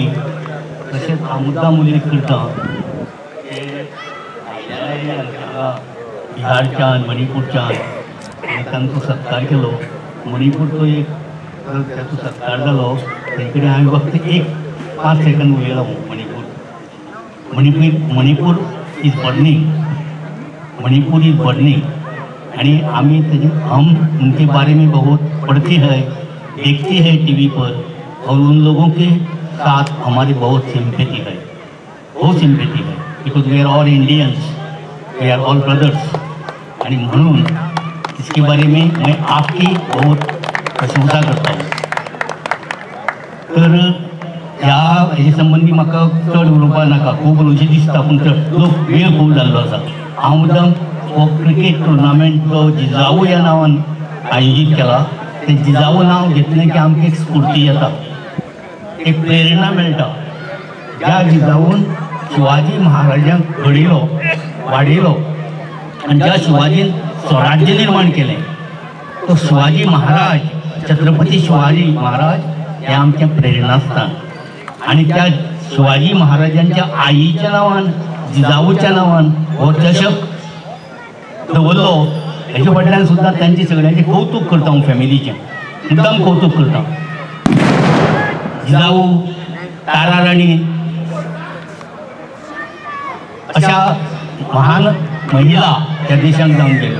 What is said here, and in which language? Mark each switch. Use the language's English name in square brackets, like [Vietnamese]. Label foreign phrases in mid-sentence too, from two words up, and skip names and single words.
[Konkani] तशेंच हांव मुद्दाम उल्लेख करता हांगा बिहारच्यान मणिपूरच्यान आनी तांचो सत्कार केलो. मणिपूरचो एक ताचो सत्कार जालो ते कडेन हांवें फक्त 5 सेकंड उलयलो. [English] Manipur is burning, Manipur is burning. [Hindi] यानी आमी हम उनके बारे में बहुत पढ़ते हैं, देखते हैं टीवी पर, और उन लोगों के साथ हमारी बहुत सिंपैथी है, [English] because we are all Indians, we are all brothers. [Marathi] आणि म्हणून [Hindi] इसके बारे में मैं आपकी बहुत प्रशंसा करता हूँ. [Konkani] तर ह्या संबंधी म्हाका चड उलोवपाक नाका, खूब उलोवचें दिसता पूण लोक वेळ खूब जाल्लो आसा. हांव मुद्दाम हो क्रिकेट टुर्नामेंट जो जिजाऊ ह्या नांवान आयोजीत केला, ते जिजाऊ नांव घेतलें की आमकां एक स्फूर्ती येता, एक प्रेरणा मेळटा. ज्या जिजाऊन शिवाजी महाराजांक घडयलो, वाडयलो आनी ज्या शिवाजीन स्वराज्य निर्माण केलें, तो शिवाजी महाराज, छत्रपती शिवाजी महाराज हे आमचें प्रेरणास्थान. आणि त्या शिवाजी महाराजांच्या आईच्या नावान, जिजाऊच्या नावान हो चषक दवरलो. हेच्या फाटल्यान सुद्दां तांचे सगळ्यांचे कौतुक करता हांव, फॅमिलीचें मुद्दाम कौतुक करता. जिजाऊ, तारा राणी अशा महान महिला त्या देशांत जावन गेल्यो.